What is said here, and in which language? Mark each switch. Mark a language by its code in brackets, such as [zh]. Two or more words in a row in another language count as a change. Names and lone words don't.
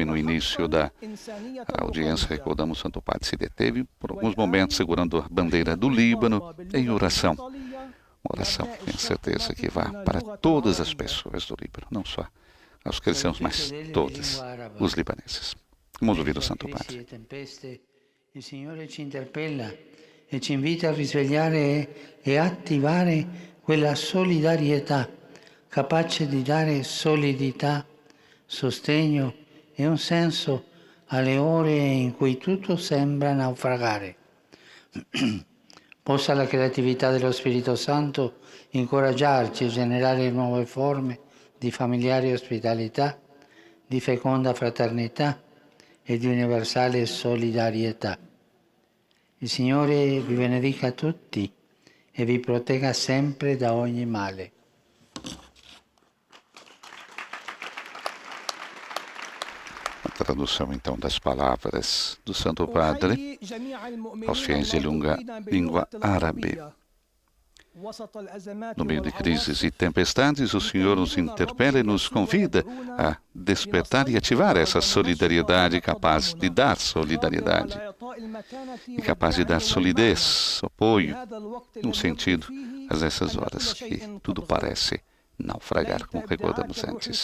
[pt] No início da audiência, recordamos, o Santo Padre se deteve por alguns momentos segurando a bandeira do Líbano em oração. Uma oração, tenho certeza, que vá para todas as pessoas do Líbano, não só aos cristãos, mas todos os libaneses. Vamos ouvir o Santo Padre. [it] Il Signore ci interpella e ci invita a risvegliare e attivare quella solidarietà capace di dare solidità, sostegno e un senso alle ore in cui tutto sembra naufragare. Possa la creatività dello Spirito Santo incoraggiarci a generare nuove forme di familiare ospitalità, di feconda fraternità e di universale solidarietà. Il Signore vi benedica tutti e vi protegga sempre da ogni male. [pt] A tradução, então, das palavras do Santo Padre aos fiéis de língua árabe. No meio de crises e tempestades, o Senhor nos interpela e nos convida a despertar e ativar essa solidariedade capaz de dar solidariedade e capaz de dar solidez, apoio, um sentido a essas horas que tudo parece naufragar, como recordamos antes.